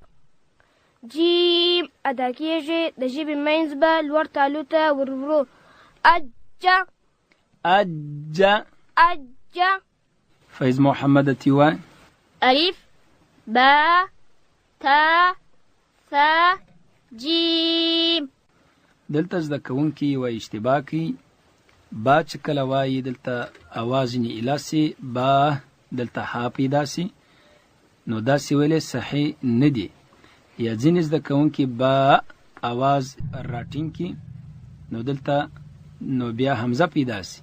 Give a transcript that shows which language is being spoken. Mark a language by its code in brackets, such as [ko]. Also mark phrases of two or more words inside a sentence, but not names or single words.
[ps] جیم ادا کیږي د ژبې منځ به لوړ تالو ته ورړو. اجا اجا. اجا. فیض محمد تیوا. [ar] ألف با تا ثا جیم. [ps] دلته زده کوونکي یوه اشتباه کوي. با چې کله وایي دلته اواز یې الاسي، با دلته ها پیدا سي، نو داسې ویلې صحیح نه دي. یا ځینې زده کوونکي با اواز راټینګ کي، نو دلته نو بیا حمزه پیدا سي.